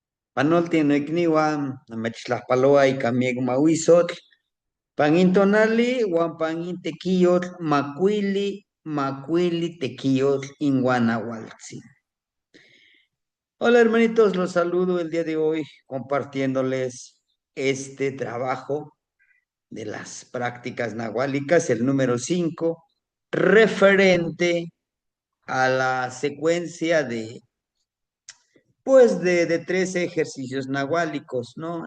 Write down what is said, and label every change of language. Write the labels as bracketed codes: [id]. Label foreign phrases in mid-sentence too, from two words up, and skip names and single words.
[nah] Panolti no ikniwan, namechtlajpaloa ika miek mawisotl, panintonali uan panintekiyotl makuili tekiyotl inuan naualtzin. [es] Hola hermanitos, los saludo el día de hoy compartiéndoles este trabajo de las prácticas nahuálicas, el número 5, referente a la secuencia de 13 ejercicios nahuálicos, ¿no?